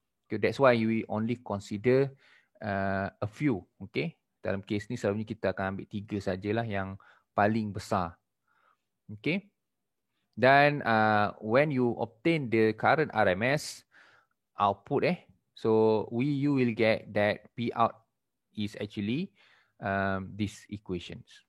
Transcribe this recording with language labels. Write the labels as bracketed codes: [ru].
[en] Okay, that's why we only consider a few. Okay. [ms] Dalam kes ni selalunya kita akan ambil 3 sajalah yang paling besar. [en] Okay. [ms] Dan [en] when you obtain the current RMS output so you will get that P out is actually these equations.